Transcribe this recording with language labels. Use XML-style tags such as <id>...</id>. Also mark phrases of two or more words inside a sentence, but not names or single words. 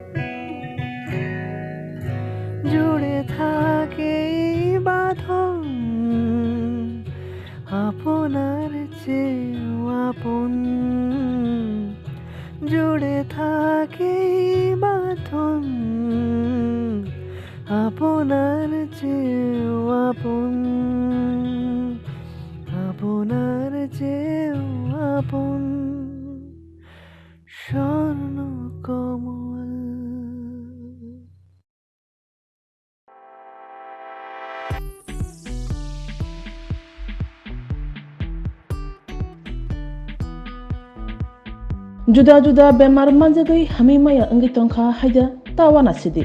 <bn>জুড়ে থাকে বাঁধন আপনার চেয়েও আপন, জুড়ে থাকে বাঁধন আপনার চেয়েও আপন, আপনার চেয়েও আপন স্বর্ণ কমল।</bn> <trp>Juda-juda bemar manjagai hami maya engi tongkha haida tawana sidi.</trp>